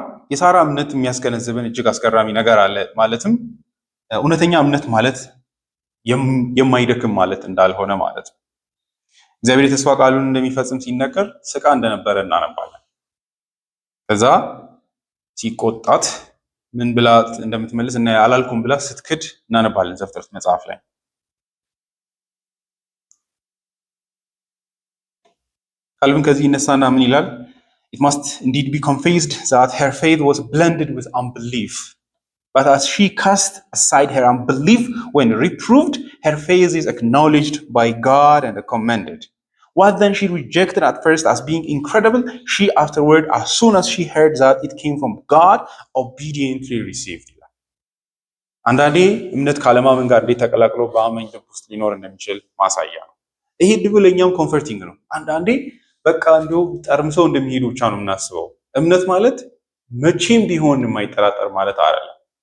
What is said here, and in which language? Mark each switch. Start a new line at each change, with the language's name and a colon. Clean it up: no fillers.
Amharic: የሳራ እምነት የሚያስገነዝብን እጅግ አስገራሚ ነገር አለ። ማለትም እውነተኛ እምነት ማለት የማይደክም ማለት እንዳልሆነ ማለት ነው። እግዚአብሔር የተስፋ ቃሉን እንደሚፈጽም ሲነገር ስቃ እንደነበረ እናነባለን። ከዛ ሲቆጣት ምን ብላ እንደምትመልስ እና አላልኩም ብላ ስትክድ እናነባለን ዘፍጥረት መጽሐፍ ላይ። ካልቪን ከዚህ ይነሳና ምን ይላል?
English: It must indeed be confessed that her faith was blended with unbelief. But as she cast aside her unbelief when reproved, her faith is acknowledged by God and commended. What then she rejected at first as being incredible, she afterward, as soon as she heard that it came from God, obediently received it.
Amharic: አንዳንዴ እምነት ካለማመን ጋር እንዴት ተቀላቅሎ በአማኝ ልብ ውስጥ ሊኖር እንደሚችል ማሳያ ነው። ይሄ ድቡ ለእኛም ኮንፈርቲንግ ነው። አንዳንዴ በቃ እንዲሁ ጠርምሰው እንደሚሄዱ ብቻ ነው የምናስበው። እምነት ማለት መቼም ቢሆን የማይጠራጠር ማለት አይደለም።